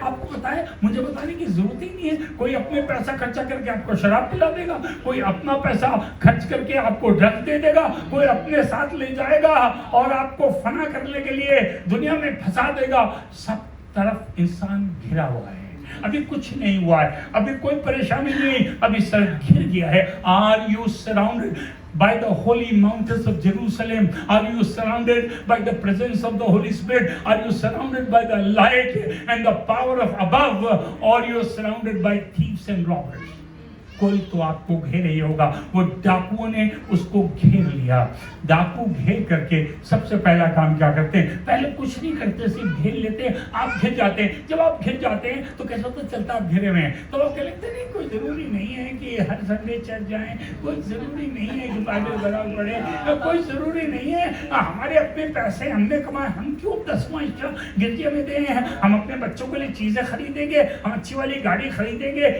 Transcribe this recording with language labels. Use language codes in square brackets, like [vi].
[hi] आपको पता है, मुझे बताने की जरूरत ही नहीं है। कोई अपने पैसा खर्चा करके आपको शराब पिला देगा, कोई अपना पैसा खर्च करके आपको ड्रग्स दे देगा, कोई अपने साथ ले जाएगा और आपको फना करने के लिए दुनिया में फंसा देगा। सब तरफ इंसान घिरा हुआ है। अभी कुछ नहीं हुआ है, अभी कोई परेशानी नहीं, अभी सर घिर गया है। [en] Are you surrounded by the holy mountains of Jerusalem? Are you surrounded by the presence of the Holy Spirit? Are you surrounded by the light and the power of above? Or you are surrounded by thieves and robbers? [hi] कोई तो आपको घेरे ही होगा। वो डाकुओं ने उसको घेर लिया। डाकू घेर करके सबसे पहला काम क्या करते हैं, पहले कुछ नहीं करते, सिर्फ घेर लेते हैं। आप घिर जाते हैं, जब आप घिर जाते हैं तो कैसा तो चलता आप घेरे में हैं, तो आप क्या लगते नहीं, कोई जरूरी नहीं है कि हर संडे चर्च जाएं, कोई जरूरी नहीं है कि बाइबल बराबर पढ़े, कोई जरूरी नहीं है, हमारे अपने पैसे हमने कमाए, हम क्यों 10वां हिस्सा गिरजे में दें, हम अपने बच्चों के लिए चीजें खरीदेंगे, हम अच्छी वाली गाड़ी खरीदेंगे।